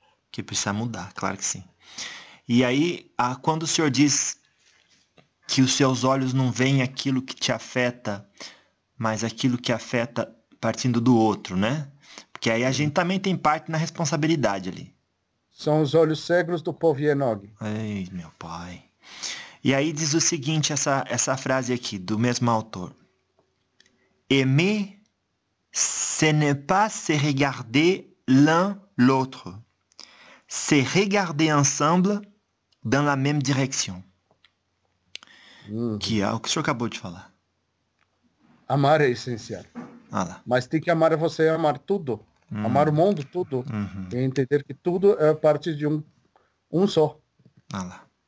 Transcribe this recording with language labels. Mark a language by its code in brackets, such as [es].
[pt] Que precisa mudar, claro que sim. E aí, quando o senhor diz que os seus olhos não veem aquilo que te afeta, mas aquilo que afeta partindo do outro, né? Porque aí a gente também tem parte na responsabilidade ali. São os olhos cegos do povo Yenog. Ei, meu pai. E aí diz o seguinte, essa frase aqui, do mesmo autor. [fr] Aimer, ce n'est pas se regarder l'un l'autre. Se regarder ensemble dans la même direction. Uhum. [pt] Que é o que o senhor acabou de falar. Amar é essencial. Ah, lá. Mas tem que amar você, amar tudo. Amar o mundo, tudo. E entender que tudo é parte de um só. Ah, lá.